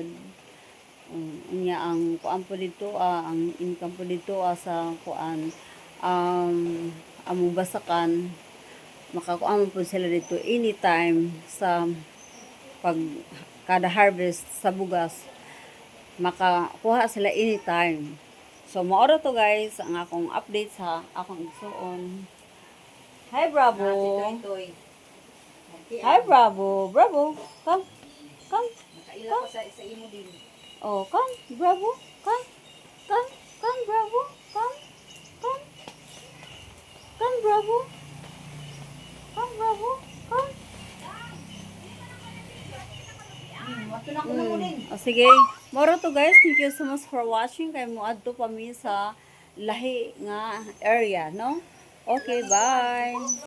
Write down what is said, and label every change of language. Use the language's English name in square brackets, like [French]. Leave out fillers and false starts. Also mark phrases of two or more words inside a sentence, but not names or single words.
[Cebuano] Unya ang kuan po dito, ang income po dito sa kuan, among basakan makakuha po sila dito anytime sa pag kada harvest sa bugas makakuha sila anytime. So maoro to guys ang akong update sa akong igsuon. [English] Hi Bravo. Hi Bravo. Come. [Cebuano] Nakaila ko sa imo din. [English] Oh, come Bravo. Come Bravo. Come Bravo. Come Bravo. Come. Sige. [Cebuano] Moro to guys. [English] Thank you so much for watching. [Cebuano] Kay mo adto pa mi sa lahi nga area, no? [English] Okay, bye.